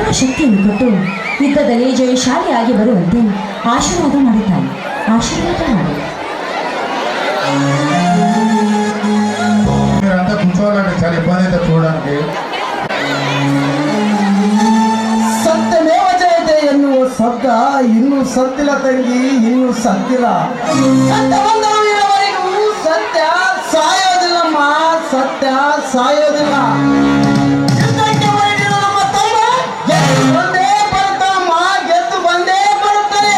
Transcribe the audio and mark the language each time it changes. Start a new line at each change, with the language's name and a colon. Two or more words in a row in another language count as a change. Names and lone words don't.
Kannada: ಶಕ್ತಿಯನ್ನು ಕೊಟ್ಟು ಯುದ್ಧದಲ್ಲಿ ಜಯಶಾಲಿಯಾಗಿ ಬರುವಂತೆ ಆಶೀರ್ವಾದ ಮಾಡುತ್ತಾನೆ. ಆಶೀರ್ವಾದ ಮಾಡಿ.
Telugu: మీరంతా కూర్చోవాలంటే చాలా ఇబ్బంది అయితే చూడడానికి.
Sanskrit: सत्यमेव जयते
Kannada: ಎನ್ನುವ ಶಬ್ದ ಇನ್ನೂ ಸತ್ತಿಲ್ಲ ತಂಗಿ, ಇನ್ನೂ ಸತ್ತಿಲ್ಲ. ಸತ್ಯ ಬಂದವರಿಗೂ ಸತ್ಯ ಸಾಯೋದಿಲ್ಲಮ್ಮ, ಸತ್ಯ ಸಾಯೋದಿಲ್ಲ. ಯುದ್ಧಕ್ಕೆ ಹೊರಟಿರೋ ನಮ್ಮ ತಮ್ಮ ಗೆದ್ದು ಬಂದೇ ಬರುತ್ತಮ್ಮ, ಗೆದ್ದು ಬಂದೇ ಬರುತ್ತದೆ.